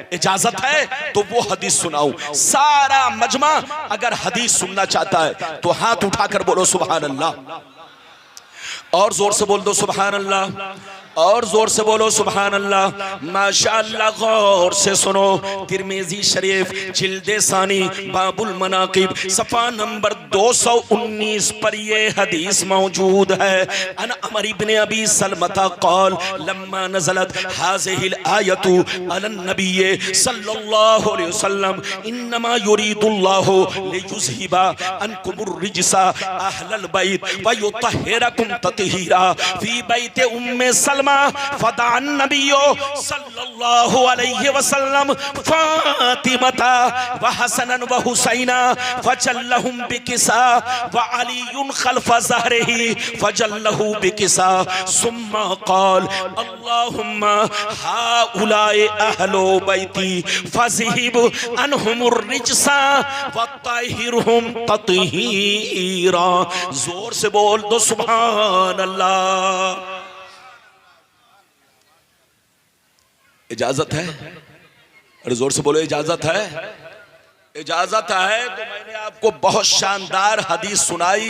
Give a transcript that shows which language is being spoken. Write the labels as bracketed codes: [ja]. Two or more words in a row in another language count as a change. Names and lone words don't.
[hi] इजाजत है तो वो हदीस सुनाऊं। सारा मजमा अगर हदीस सुनना चाहता है तो हाथ उठाकर बोलो [ar] سبحان الله, [hi] और जोर से बोल दो [ar] سبحان الله, [hi] और जोर से बोलो [ar] سبحان الله. [hi] माशाअल्लाह गौर से सुनो, तिरमिजी शरीफ जिल्दे सानी [ar] باب المناقب [hi] सफा नंबर 219 पर ये हदीस मौजूद है। [ar] عن عمر بن أبي سلمة قال لما نزلت هذه الآية على النبي صلى الله عليه وسلم إنما يريد الله ليذهب عنكم الرجس أهل البيت ويطهركم تطهيرا في بيت أم سلمة فدعا النبي صلى الله عليه وسلم فاطمة وحسنا وحسينا فجللهم بكساء وعلي خلف ظهره فجلله بكساء ثم قال اللهم هؤلاء أهل بيتي فأذهب عنهم الرجس وطهرهم تطهيرا. [hi] जोर से बोल दो [ar] سبحان الله. [hi] इजाजत है? अरे जोर से बोलो, इजाजत है? इजाजत है तो मैंने आपको बहुत शानदार हदीस सुनाई।